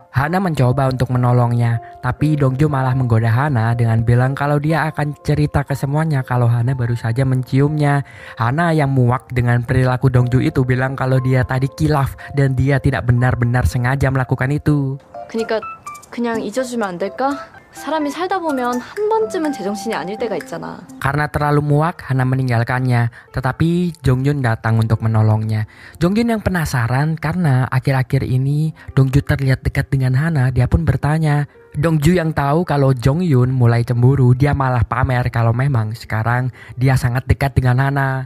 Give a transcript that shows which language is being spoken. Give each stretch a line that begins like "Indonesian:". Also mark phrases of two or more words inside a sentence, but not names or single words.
Indonesian: Hana mencoba untuk menolongnya, tapi Dongju malah menggoda Hana dengan bilang kalau dia akan cerita ke semuanya kalau Hana baru saja menciumnya. Hana yang muak dengan perilaku Dongju itu bilang kalau dia tadi kilaf dan dia tidak benar-benar sengaja melakukan itu.
Korean: 그러니까 그냥 잊어주면 안 될까? 사람이 살다 보면 한 번쯤은 제정신이 아닐 때가 있잖아.
Indonesian: Karena terlalu muak, Hana meninggalkannya. Tetapi Jongyun datang untuk menolongnya. Jongyun yang penasaran karena akhir-akhir ini Dongju terlihat dekat dengan Hana. Dia pun bertanya. Dongju yang tahu kalau Jongyun mulai cemburu, dia malah pamer kalau memang sekarang dia sangat dekat dengan Hana.